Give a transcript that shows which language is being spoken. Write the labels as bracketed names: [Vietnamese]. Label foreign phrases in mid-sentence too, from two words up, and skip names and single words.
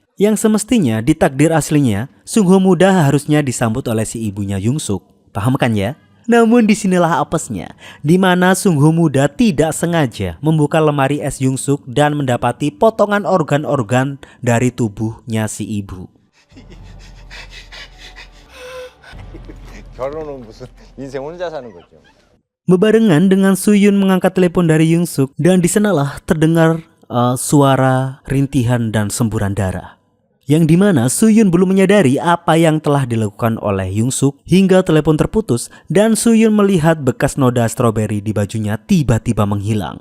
[Indonesian] Yang semestinya di takdir aslinya, Sungho muda harusnya disambut oleh si ibunya Yongsuk. Paham kan ya? Namun disinilah apesnya, di mana Sungho muda tidak sengaja membuka lemari es Yongsuk dan mendapati potongan organ-organ dari tubuhnya si ibu. [Korean] 결혼은 무슨 인생 혼자 사는 거죠. [Indonesian] Bebarengan dengan Suyun mengangkat telepon dari Yongsuk dan disanalah terdengar suara rintihan dan semburan darah. Yang dimana Suyun belum menyadari apa yang telah dilakukan oleh Yongsuk hingga telepon terputus dan Suyun melihat bekas noda stroberi di bajunya tiba-tiba menghilang.